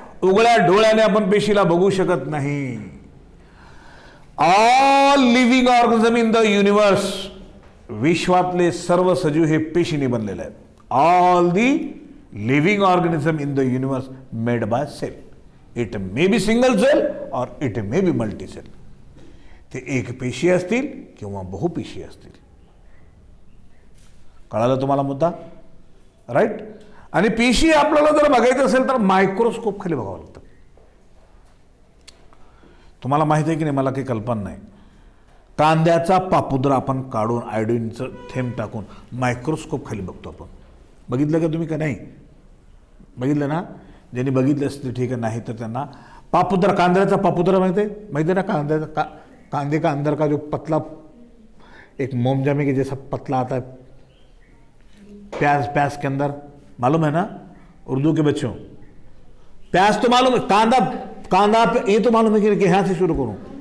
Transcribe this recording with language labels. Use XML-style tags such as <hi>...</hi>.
<mr>उघड्या डोळ्याने आपण पेशीला बघू शकत नाही.</mr> <en>all living organism in the universe,</en> <mr>विश्वातले सर्व सजीव हे पेशीने बनलेले आहेत.</mr> <en>All the living organism in the universe made by cell. It may be single cell और it may be multi cell.</en> <mr>ते एक पेशी असतील किंवा बहुपेशी असतील. कळालं तुम्हाला मुद्दा? राईट. आणि पेशी आपल्याला जर बघायचं असेल तर मायक्रोस्कोप खाली बघावं लागतं. तुम्हाला माहिती आहे की नाही, मला काही कल्पना नाही. कांद्याचा पापुद्रा आपण काढून आयोडीनचं थेंब टाकून मायक्रोस्कोप खाली बघतो आपण. बघितलं का तुम्ही? का नाही बघितलं ना? ज्यांनी बघितलं असते ठीक आहे, नाही तर त्यांना पापुद्रा, कांद्याचा पापुद्रा माहिती आहे ना?</mr> <hi>कांद्याचा कांदे का अंदर का जो पतला एक मोमजामे के जैसा पतला आता है, प्याज के अंदर, मालूम है ना उर्दू के बच्चों? प्याज तो मालूम है, कांदा ये तो मालूम है कि यहाँ से शुरू करूँ?</hi>